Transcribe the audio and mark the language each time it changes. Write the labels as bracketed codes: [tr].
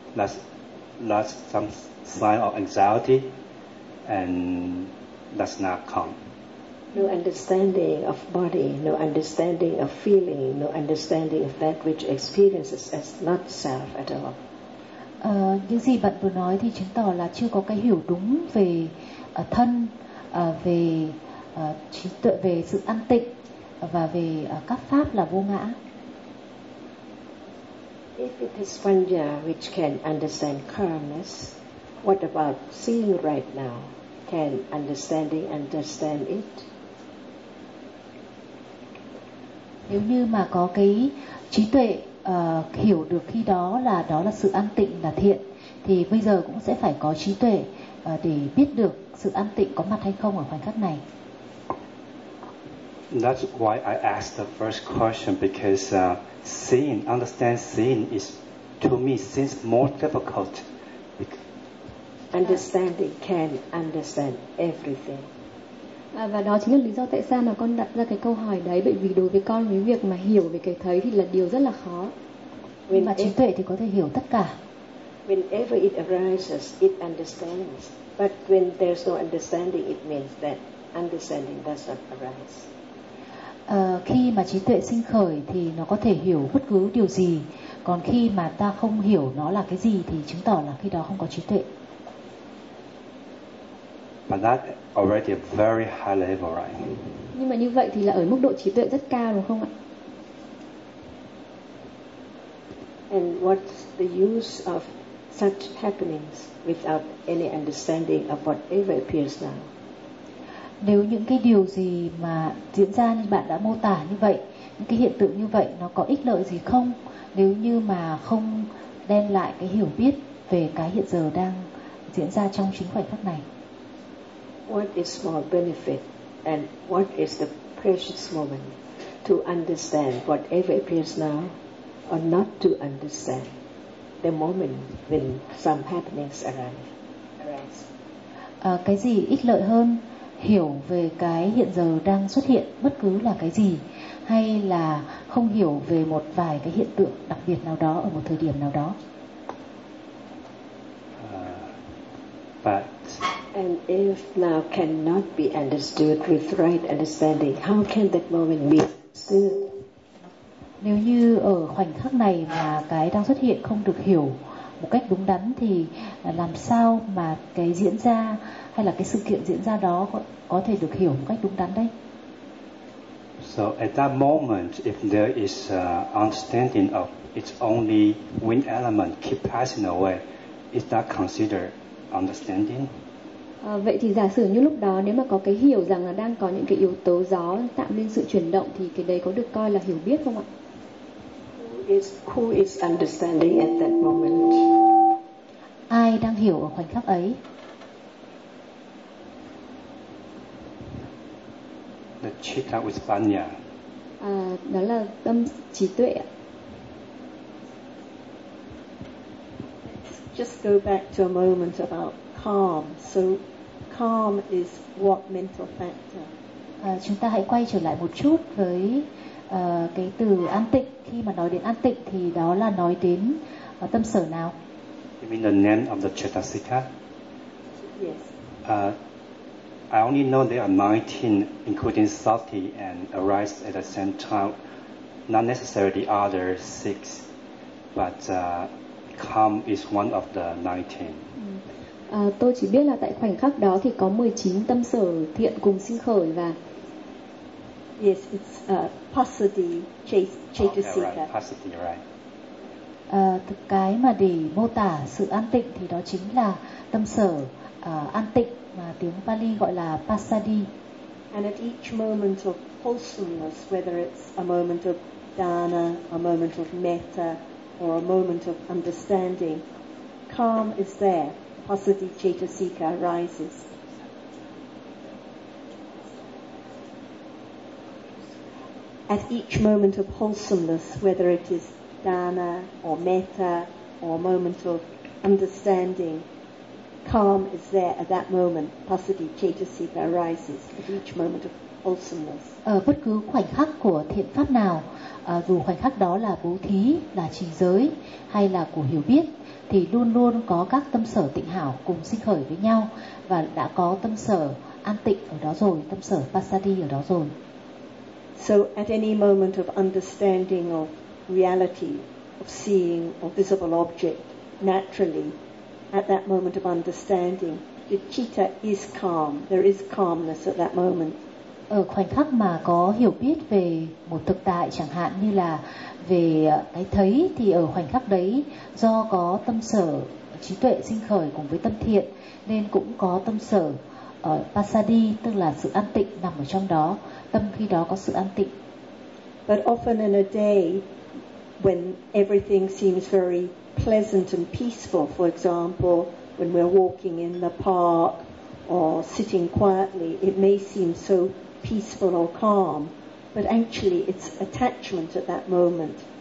[en] That's some sign of anxiety. And that's not calm. No understanding of body, no understanding of feeling, no understanding of that which experiences as not self at all. [vi] Những gì bạn vừa nói thì chứng tỏ là chưa có cái hiểu đúng về thân, về trí tuệ, về sự an tịnh và về các pháp là vô ngã. [en] If it is panya which can understand calmness, what about seeing right now? Can understanding understand it? [vi] Nếu như mà có cái trí tuệ hiểu được khi đó là sự an tịnh, là thiện, thì bây giờ cũng sẽ phải có trí tuệ để biết được sự an tịnh có mặt hay không ở khoảnh khắc này. [en] That's why I asked the first question, because seeing, understand seeing is to me seems more difficult. Understanding can understand everything. [vi] Và đó chính là lý do tại sao mà con đặt ra cái câu hỏi đấy, bởi vì đối với con cái việc mà hiểu về cái thấy thì là điều rất là khó. Nhưng mà trí tuệ thì có thể hiểu tất cả. [en] whenever it arises, it understands. But when there's no understanding, it means that understanding does not arise. [vi] Khi mà trí tuệ sinh khởi thì nó có thể hiểu bất cứ điều gì. Còn khi mà ta không hiểu nó là cái gì thì chứng tỏ là khi đó không có trí tuệ. [en] But that already a very high level, right? [vi] Nhưng mà như vậy thì là ở mức độ trí tuệ rất cao đúng không ạ? [en] And what's the use of such happenings without any understanding of whatever appears now? [vi] Nếu những cái điều gì mà diễn ra như bạn đã mô tả như vậy, những cái hiện tượng như vậy nó có ích lợi gì không nếu như mà không đem lại cái hiểu biết về cái hiện giờ đang diễn ra trong chính khoảnh khắc này? [en] What is small benefit and what is the precious moment to understand whatever appears now or not to understand the moment when some happenings arise? [vi] Cái gì ích lợi hơn, hiểu về cái hiện giờ đang xuất hiện bất cứ là cái gì, hay là không hiểu về một vài cái hiện tượng đặc biệt nào đó ở một thời điểm nào đó? [en] But and if now cannot be understood with right understanding, how can that moment be understood? [vi] Nếu như ở khoảnh khắc này mà cái đang xuất hiện không được hiểu một cách đúng đắn thì làm sao mà cái diễn ra hay là cái sự kiện diễn ra đó có thể được hiểu một cách đúng đắn đấy? [en] So at that moment, if there is understanding of it's only wind element keep passing away, is that considered understanding? [vi] Vậy thì giả sử như lúc đó nếu mà có cái hiểu rằng là đang có những cái yếu tố gió tạo nên sự chuyển động thì cái đấy có được coi là hiểu biết không ạ? [en] Who is understanding at that moment? [vi] Ai đang hiểu ở khoảnh khắc ấy? [en] The chitta with panya. [vi] Đó là tâm trí tuệ. [en] Just go back to a moment about calm. So calm is what mental factor? [vi] Chúng ta hãy quay trở lại một chút với cái từ an tịnh. Khi mà nói đến an tịnh thì đó là nói đến tâm sở nào? [en] You mean the name of the chetasika? Yes. I only know there are 19 including sati and arise at the same time, not necessarily the other six, but calm is one of the 19. [vi] Tôi chỉ biết là tại khoảnh khắc đó thì có 19 tâm sở thiện cùng sinh khởi và [en] yes, it's pasati, chetasika. Pasati, right. [vi] Cái mà để mô tả sự an tịnh thì đó chính là tâm sở an tịnh mà tiếng Pali gọi là pasadi. [en] And at each moment of wholesomeness, whether it's a moment of dana, a moment of metta, or a moment of understanding, calm is there. Pasadi chetasika arises. At each moment of wholesomeness, whether it is dana or metta or a moment of understanding, calm is there at that moment. Pasadi chetasika arises at each moment of wholesomeness. [vi] Ở bất cứ khoảnh khắc của thiện pháp nào, dù khoảnh khắc đó là bố thí, là trì giới hay là của hiểu biết, thì luôn luôn có các tâm sở tịnh hảo cùng sinh khởi với nhau và đã có tâm sở an tịnh ở đó rồi, tâm sở pasadi ở đó rồi. [en] So at any moment of understanding of reality, of seeing a visible object, naturally, at that moment of understanding, the citta is calm. There is calmness at that moment. [vi] Ở khoảnh khắc mà có hiểu biết về một thực tại, chẳng hạn như là về cái thấy, thì ở khoảnh khắc đấy, do có tâm sở trí tuệ sinh khởi cùng với tâm thiện, nên cũng có tâm sở pasadi, tức là sự an tịnh nằm ở trong đó. Tâm khi đó có sự an tịnh. [en] But often in a day when everything seems very pleasant and peaceful, for example, when we're walking in the park or sitting quietly, it may seem so peaceful or calm, but actually it's attachment at that moment.